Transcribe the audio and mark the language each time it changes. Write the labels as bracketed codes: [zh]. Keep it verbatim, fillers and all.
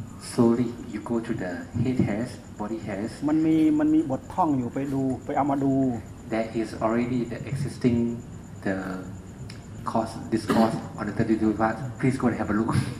[en] slowly you go to the head hairs body hairs [th] มันมีมันมีบทท่องอยู่ไปดูไปเอามาดู [en] that is already the existing the cause discourse on the thirty-two part please go and have a look